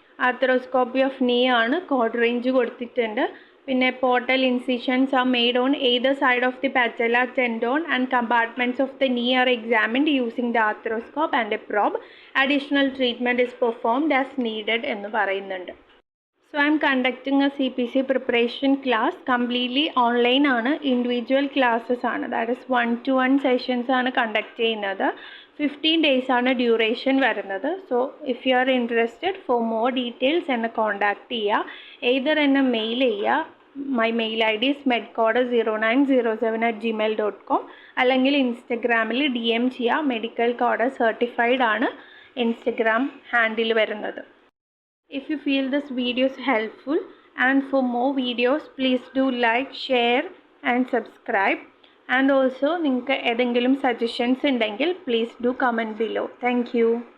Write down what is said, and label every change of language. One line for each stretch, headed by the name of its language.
English: Arthroscopy of knee ആണ്. Code range
Malayalam: കൊടുത്തിട്ടുണ്ട്. പിന്നെ
English: Portal incisions are made on either side of the patella tendon and compartments of the knee are examined using the arthroscope and a probe. Additional treatment is performed as needed
Malayalam: എന്ന് പറയുന്നുണ്ട്.
English: So I am conducting a CPC preparation class completely online ആണ്.
Malayalam: Individual classes ആണ്.
English: that is
Malayalam: 1-to-1 sessions ആണ് conduct ചെയ്യുന്നത്. 15 days ആണ് duration വരുന്നത്.
English: so if you are interested for more details
Malayalam: എന്നെ contact ചെയ്യുക. എയ്തർ എന്നെ മെയിൽ ചെയ്യുക.
English: my mail I D is
Malayalam: medcode0907@gmail.com അല്ലെങ്കിൽ ഇൻസ്റ്റഗ്രാമിൽ DM ചെയ്യുക. മെഡിക്കൽ കോഡ് സർട്ടിഫൈഡ് ആണ് ഇൻസ്റ്റഗ്രാം ഹാൻഡിൽ വരുന്നത്.
English: If you feel this video is helpful and for more videos please do like, share and subscribe. And also
Malayalam: നിങ്ങൾക്ക് ഏതെങ്കിലും suggestions ഉണ്ടെങ്കിൽ
English: please do comment below. Thank you.